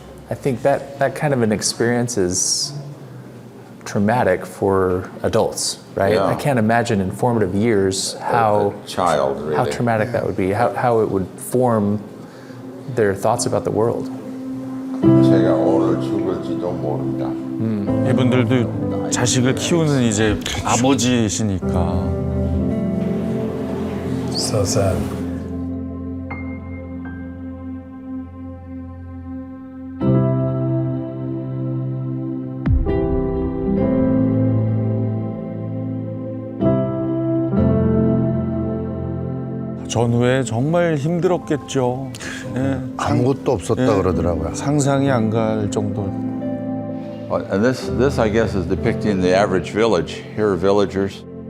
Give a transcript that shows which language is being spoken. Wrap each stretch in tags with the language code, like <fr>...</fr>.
<en>I think that kind of an experience is traumatic for adults, right? Yeah. I can't imagine in formative years how A child, really. how traumatic that would be, how it would form their thoughts about the world.</en> <ko>제가 오늘 죽을지도 모른다. 이분들도 자식을 키우는 이제 아버지시니까.</ko> <en>So sad.</en> <ko>전후에 정말 힘들었겠죠. 예, 아무것도 없었다 예. 그러더라고요. 상상이 안 갈 정도.</ko> <en>And this, I guess, is depicting the average village. Here are villagers.</en>